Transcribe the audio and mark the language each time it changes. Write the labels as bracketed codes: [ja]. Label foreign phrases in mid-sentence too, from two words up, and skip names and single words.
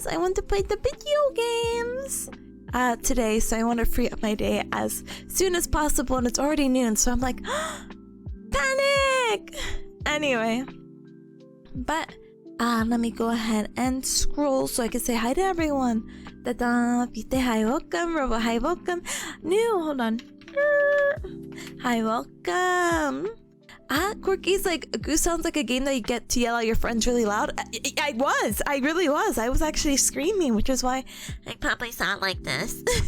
[en] I want to play the video games today, so I want to free up my day as soon as possible, and it's already noon, so I'm like, panic! Anyway, but let me go ahead and scroll so I can say hi to everyone. Ta-da! Pite, hi, welcome. Robo, hi, welcome. New, hold on. Hi, welcome. Corky's like, Goose sounds like a game that you get to yell at your friends really loud. I really was. I was actually screaming, which is why I probably sound like this.